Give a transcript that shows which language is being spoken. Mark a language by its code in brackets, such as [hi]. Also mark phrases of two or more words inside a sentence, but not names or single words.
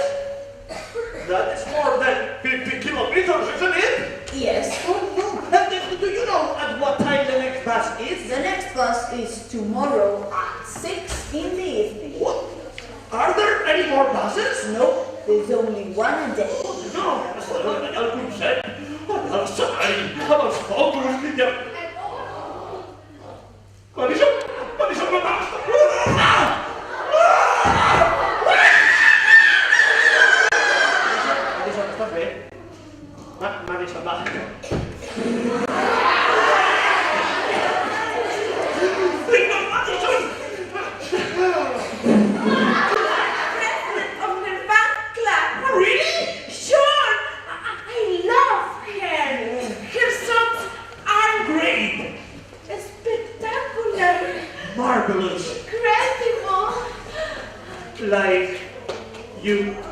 [en] That is more than 50 kilometers, isn't it? Yes. Oh, no. Do you know at what time the next bus is? The next breakfast is tomorrow at 6 in the evening. What? Are there any more buses? Nope, there's only one a day. [ca] No, el Consell, l'escenari, amb els focus i el... Madison, no basta! Madison, estàs bé? Madison, va. Vinga, Madison! [en] President of the fan club. Really? Sure, I love her. Her songs are Great! spectacular, Marvelous! incredible. Like you.